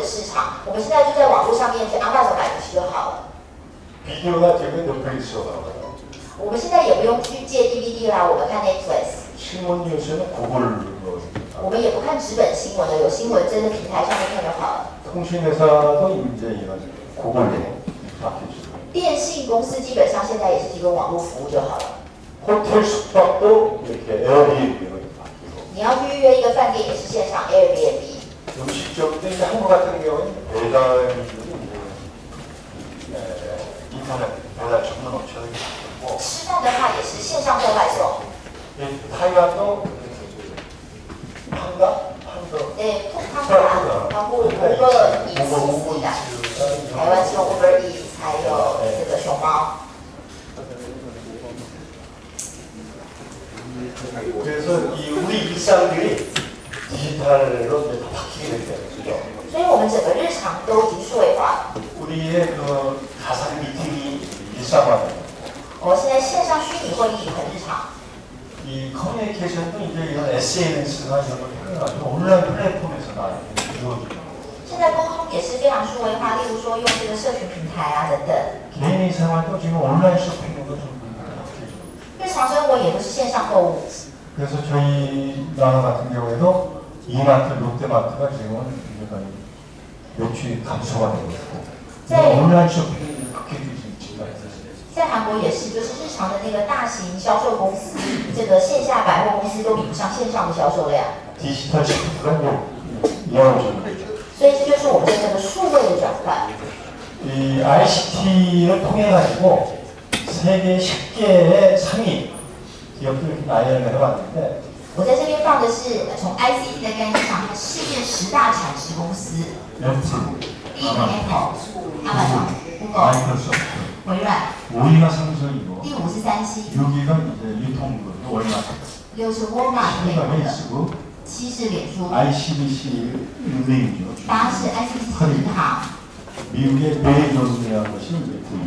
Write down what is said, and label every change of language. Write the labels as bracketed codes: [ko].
[zh] 场，我们现在就在网络上面去 Amazon 买东西就好了。 [ko] 비디오가 되게 넷플릭스가 나와요. [zh] 我们现在也不用去借 DVD 啦，我们看 Netflix。 [ko] 신문 뉴스는 그걸 [zh] 我们也不看纸本新闻了，有新闻在这平台上面看就好了。 [ko] 통신회사도 이제 이런 그걸로 바뀌죠. [zh] 电信公司基本上现在也是提供网络服务就好了。 [ko] 호텔 숙박도 이렇게 에어비앤비로 바뀌고. [zh] 你要去预约一个饭店也是线上 Airbnb。 [ko] 음식점도 이제 한국 같은 경우는 배달들이 이제 인터넷 배달 전문 업체들이 바뀌고. [zh] 吃饭的话也是线上做外送。 [ko] 타이완도 판다? 네, 톡판다, 하고 우버 이츠입니다. [zh] 台湾是用 Uber Eats， 还有这个熊猫。 [ko] 그래서 이 우리 일상들이 디지털로 이제 다 바뀌게 됐다는 거죠. [zh] 所以我们整个日常都已经数位化。 [ko] 우리의 그 가상 미팅이 일상화돼요. [zh] 现在线上虚拟会议很日常。 [ko] 이 커뮤니케이션도 이제 이런 SNS나 이런 걸 통해가지고 온라인 플랫폼에서 다 이루어지고. [zh] 现在沟通也是非常数位化，例如说用这个社群平台啊等等。 [ko] 개인의 생활도 지금 온라인 쇼핑으로 좀 바뀌죠. [zh] 日常生活也都是线上购物。 [ko] 그래서 저희 나라 같은 경우에도 이마트, 롯데마트가 지금은 매출이 감소가 되고 있고. 네. 온라인 쇼핑이 크게 증가했어요. [zh] 在韩国也是，就是日常的那个大型销售公司，这个线下百货公司都比不上线上的销售量。 [ko] 디지털 시프트가 이루어지는 거죠. [zh] 所以这就是我们真正的数位的转换。 [ko] 이 ICT를 통해 가지고 세계 10개의 상위 기업들 나열을 해봤는데 [zh] 我在这边放的是从 ICT 的概念上看世界10大产值公司。 [ko] 애플, [zh] 第一名 Apple、Amazon、Google、 [ko] 마이크로소프트 [zh] 微软。 [ko] 5위가 삼성이고 [zh] 第5是三星， [ko] 6위가 이제 유통그룹 월마트 [zh] 6是 Walmart 美 [ko] 7위가 [zh] 国的， [ko] 페이스북 [zh] 7是脸书， [ko] ICBC 은행이죠. [zh] 8是 ICBC 银行， [ko] 미국의 베이존이라는 것이 이제